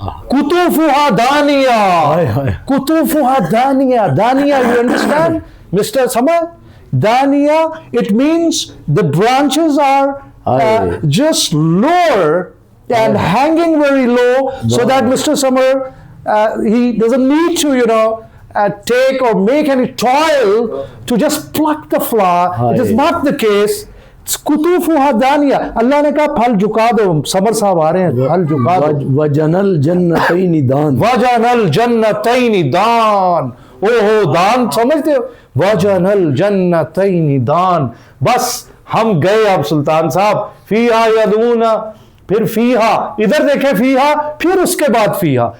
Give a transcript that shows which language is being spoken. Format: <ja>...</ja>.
<ar>قطوفها دانیہ, قطوفها دانیہ, دانیہ,</ar> <en>you understand Mr. Samar? Daniya, it means the branches are just lower and hanging very low, so that Mr. Samar, he doesn't need to, take or make any toil to just pluck the flower.</en> <ur>It is not the case.</ur> <ar>قطوفها دانیہ,</ar> <ur>اللہ نے کہا پھل جھکا دو. سمر صاحب آ رہے ہیں, پھل جھکا دو.</ur> <ar>وجن الجنتین دان, وجن الجنتین دان, دان</ar> <ur>سمجھتے ہو,</ur> <ar>وجن الجنتین دان.</ar> <ur>بس ہم گئے اب سلطان صاحب,</ur> <ar>فیہا یدعون,</ar> <ur>پھر فیہا, ادھر دیکھیں فیہا, پھر اس کے بعد فیہا.</ur>